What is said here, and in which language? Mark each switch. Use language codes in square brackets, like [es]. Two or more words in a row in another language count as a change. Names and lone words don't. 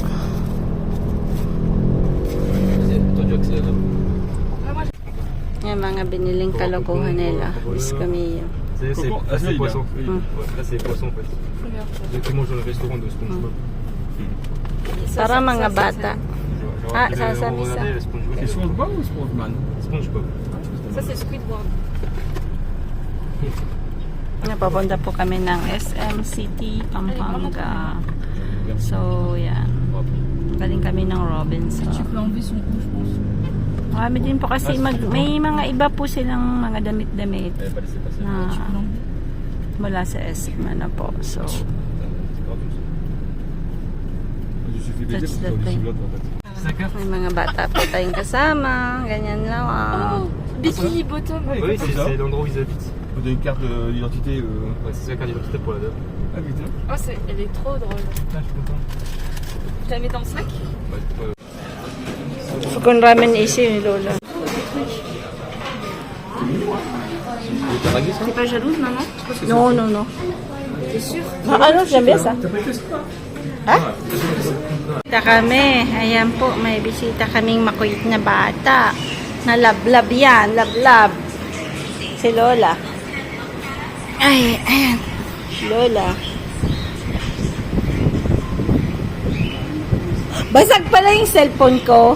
[tl] Yung mga mga biniling kalokohan nila. Diyos kami yun. [fr] Ah, c'est poisson. Mm. Ouais, là, c'est poisson en fait. Ceux qui mangent dans le restaurant de SpongeBob. [tl] Para mga bata. [fr] Genre, Ah, ils ça, ont ça, regardé ça. les SpongeBob. C'est SpongeBob ou SpongeMan? SpongeBob. Ça, c'est Squidward. [tl] Napapunta po kami ng SM City, Pampanga. So, yan. Galing kami ng Robinson. [fr] Tu peux enlever son cou, je pense. [tl] Marami din po kasi may mga iba po silang mga damit-damit [fr] Elle va laisser passer. [tl] na [fr] Tu peux l'enlever. [tl] mula sa SM na po. So, [fr] C'est pas comme ça. Il suffit de [en] That's [fr] dire [en] the [fr] que [en] thing. [fr] c'est en fait. 5 heures. [tl] may mga bata po tayong kasama. Ganyan lang. [en] Oh, Bikini Bottom. [fr] Oui, c'est l'endroit où ils habitent. Faut donner une carte d'identité. Ouais, c'est ça, carte d'identité pour la dame. Ah putain. Oh, elle est trop drôle. Ah, je suis content. Je la mets dans le sac. Ouais, Fukun ramen isi ni Lola. T'as ragué ça? T'es pas jalouse, maman? [en] No, no, no. [fr] T'es sûre? [tl] Ano, sabi sa? [fr] T'as pas été ça? [tl] Ha? Bisita kami. Ayan po, may bisita kaming makulit na bata. Na lablab yan, lablab. Si Lola. Ay, ayan. Lola. Basag pala yung cellphone ko.